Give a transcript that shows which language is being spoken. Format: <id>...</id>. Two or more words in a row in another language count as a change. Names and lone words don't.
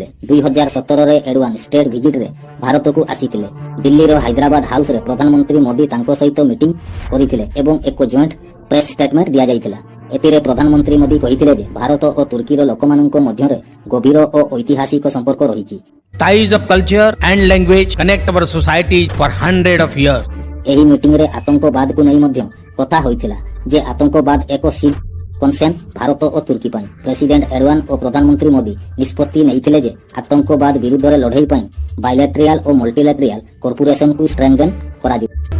<or>2017ରେ ଏଡୱାନ</or> <en>state visit</en> <or>ଭାରତକୁ ଆସିଥିଲେ। ଦିଲ୍ଲୀର ହାଇଦ୍ରାବାଦ ହାଉସରେ ପ୍ରଧାନମନ୍ତ୍ରୀ ମୋଦି ତାଙ୍କ ସହିତ ମିଟିଂ କରିଥିଲେ ଏବଂ ଏକ</or> <en>joint press statement</en> <or>ଦିଆଯାଇଥିଲା। ଏଥିରେ ପ୍ରଧାନମନ୍ତ୍ରୀ ମୋଦି କହିଥିଲେ ଯେ ଭାରତ ଓ ତୁର୍କୀର ଲୋକମାନଙ୍କ ମଧ୍ୟରେ ଗଭୀର ଓ ଐତିହାସିକ ସମ୍ପର୍କ ରହିଛି।</or> <en>Ties of culture and language connect our societies for hundreds of years. ଏହି ମିଟିଂରେ ଆତଙ୍କବାଦକୁ ନେଇ ମଧ୍ୟ କଥା ହୋଇଥିଲା ଯେ ଆତଙ୍କବାଦ ଏକ shared concern ଭାରତ ଓ ତୁର୍କୀ ପାଇଁ। ପ୍ରେସିଡେଣ୍ଟ ଏରଡୱାନ ଓ ପ୍ରଧାନମନ୍ତ୍ରୀ ମୋଦି ନିଷ୍ପତ୍ତି ନେଇଥିଲେ ଯେ ଆତଙ୍କବାଦ ବିରୁଦ୍ଧରେ ଲଢ଼େଇ ପାଇଁ ବାଇଲାଟେରିଆଲ ଓ multilateral cooperation ଷ୍ଟ୍ରେଙ୍ଗଥେନ୍ କରାଯିବ।</en>